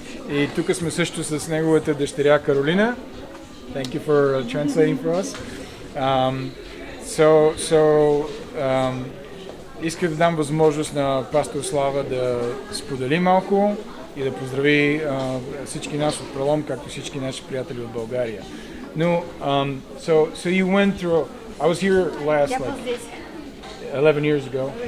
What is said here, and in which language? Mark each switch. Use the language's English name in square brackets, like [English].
[Bulgarian] И тук сме също с неговата дъщеря Каролина. [English] Thank you for translating for us. [Bulgarian] Исках да дам възможност на пастор Слава да сподели малко и да поздрави всички нас от Пролом, както всички наши приятели от България. [English] Но, so you went through, I was here last, like, 11 years ago.